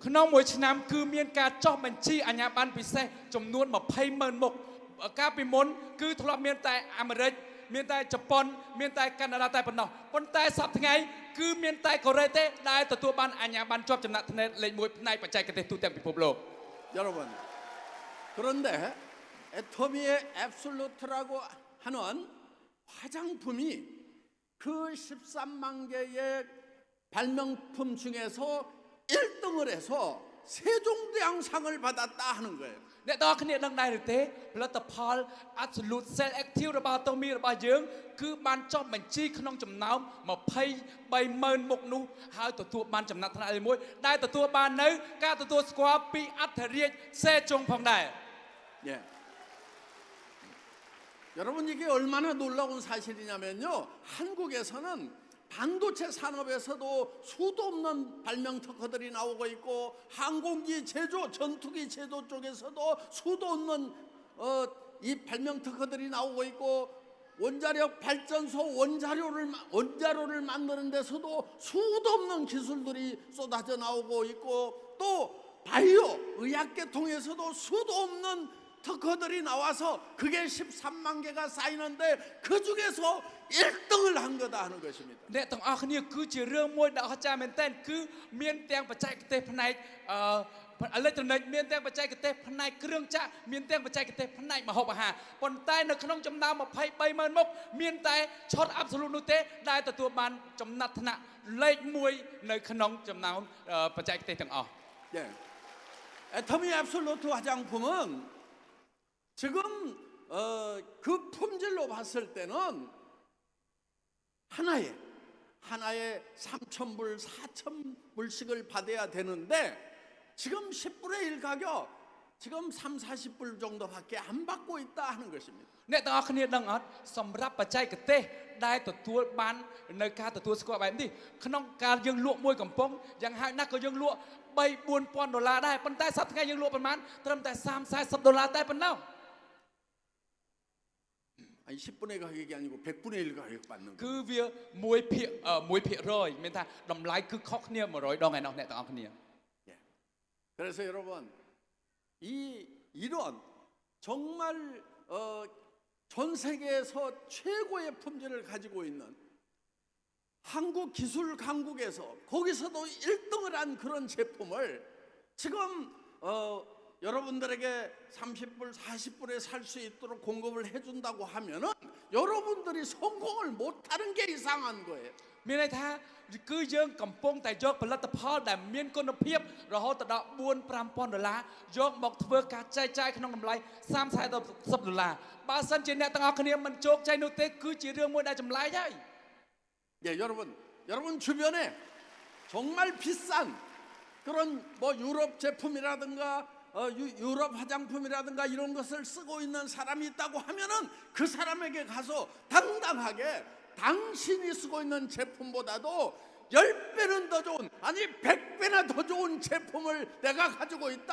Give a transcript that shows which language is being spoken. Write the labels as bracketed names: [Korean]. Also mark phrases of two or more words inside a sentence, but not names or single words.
[Khmer] ក្នុងមួយឆ្នាំគឺមានការចុះបញ្ជីអាជ្ញាប័ណ្ណពិសេសចំនួន 200,000 មុខកាលពីមុនគឺធ្លាប់មានតែអាមេរិកមានតែជប៉ុនមានតែកាណាដាតែប៉ុណ្ណោះប៉ុន្តែសប្តាហ៍ថ្ងៃគឺមានតែកូរ៉េទេដែលទទួលបានអាជ្ញាប័ណ្ណជាប់ចំណាត់ថ្នាក់លេខ 1 ផ្នែកបច្ចេកទេសទូទាំងពិភពលោក [Korean] 여러분, 그런데 애터미의 앱솔루트라고 하는 화장품이 그 13만 개의 발명품 중에서 1등을 해서 세종대왕상을 받았다 하는 거예요. [Khmer] អ្នកទាំងគ្នាដឹងដែរឬទេផលិតផល Absolute Cell Active របស់ Tommy របស់យើងគឺបានចុះបញ្ជីក្នុងចំណោម 23,000 មុខនោះហើយទទួលបានចំណាត់ថ្នាក់លេខ 1ដែលទទួលបាននៅការទទួលស្គាល់ពីអធិរាជសេជុងផងដែរ [Korean] 예. 여러분 이게 얼마나 놀라운 사실이냐면요. 한국에서는 반도체 산업에서도 수도 없는 발명 특허들이 나오고 있고 항공기 제조, 전투기 제조 쪽에서도 수도 없는 이 발명 특허들이 나오고 있고 원자력 발전소 원자로를 만드는 데서도 수도 없는 기술들이 쏟아져 나오고 있고 또 바이오 의학계통에서도 수도 없는 특허들이 나와서 그게 13만 개가 쌓이는데 그 중에서 1등을 한 거다 하는 것입니다. [Khmer] អ្នកទាំងអស់គ្នាគឺជារឿងមួយដ៏អស្ចារ្យមែនទែនគឺមានទាំងបច្ចេកទេសផ្នែកអេឡិចត្រូនិកមានទាំងបច្ចេកទេសផ្នែកគ្រឿងចក្រមានទាំងបច្ចេកទេសផ្នែកម្ហូបអាហារប៉ុន្តែនៅក្នុងចំណោម 23,000 មុខមានតែឈុត Absolute នោះទេដែលទទួលបានចំណាត់ថ្នាក់លេខ 1 នៅក្នុងចំណោមបច្ចេកទេសទាំងអស់ [Korean] 예. 애터미 앱솔루트 화장품은 지금 그 품질로 봤을 때는 하나에 3,000불, 4,000불씩을 받아야 되는데 지금 10분의 1 가격 지금 3, 40불 정도밖에 안 받고 있다 하는 것입니다. [Khmer] អ្នកទាំងអស់គ្នាដឹងអត់សម្រាប់បច្ចេកទេសដែលទទួលបាននៅការទទួលស្គាល់បែបនេះក្នុងការយើងលក់មួយកំប៉ុងយ៉ាងហោចណាស់ក៏យើងលក់ $3,000-4,000 ដែរប៉ុន្តែសប្តាហ៍ថ្ងៃយើងលក់ប្រហែលត្រឹមតែ $30-40 តែប៉ុណ្ណោះ [Korean] 아니 10분의 가격이 아니고 100분의 1 가격 받는 거예요. [Khmer] គឺវា1% មានថាតម្លៃគឺខុសគ្នា 100 ដងឯណោះអ្នកទាំងអស់គ្នា [Korean] 예. 그래서 여러분 이런 정말 전 세계에서 최고의 품질을 가지고 있는 한국 기술 강국에서 거기서도 1등을 한 그런 제품을 지금 여러분들에게 30불, 40불에 살 수 있도록 공급을 해준다고 하면은 여러분들이 성공을 못하는 게 이상한 거예요. [Khmer] មានន័យថាគឺយើងកំពុងតែយកផលិតផលដែលមានគុណភាពរហូតដល់ $4,000-5,000 យកមកធ្វើការចែកចាយក្នុងតម្លៃ $30-40 បើសិនជាអ្នកទាំងអស់គ្នាមិនជោគជ័យនោះទេគឺជារឿងមួយដែលចម្លែកហើយ [Korean] 예, 여러분 주변에 정말 비싼 그런 뭐 유럽 제품이라든가 유럽 화장품이라든가 이런 것을 쓰고 있는 사람이 있다고 하면은 그 사람에게 가서 당당하게 당신이 쓰고 있는 제품보다도 10배는 더 좋은 아니 100배나 더 좋은 제품을 내가 가지고 있다.